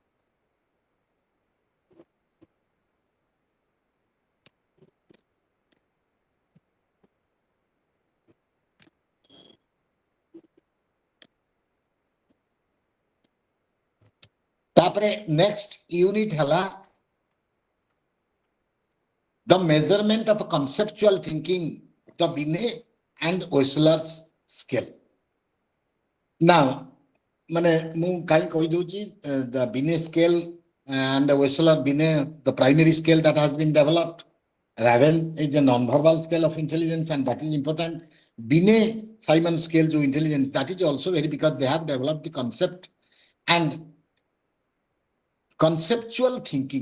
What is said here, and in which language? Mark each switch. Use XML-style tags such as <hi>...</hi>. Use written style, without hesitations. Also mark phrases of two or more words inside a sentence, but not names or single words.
<en>तापरे next unit हला the measurement of conceptual thinking, the Binet and Wechsler's scale. Now,</en> <or>ମାନେ ମୁଁ କାହିଁ କହି ଦେଉଛି</or> <en>the Binet scale and the Wechsler Binet, the primary scale that has been developed. Raven is a non-verbal scale of intelligence, and that is important. Binet Simon scale जो intelligence, that is also very, because they have developed the concept and conceptual thinking.</en>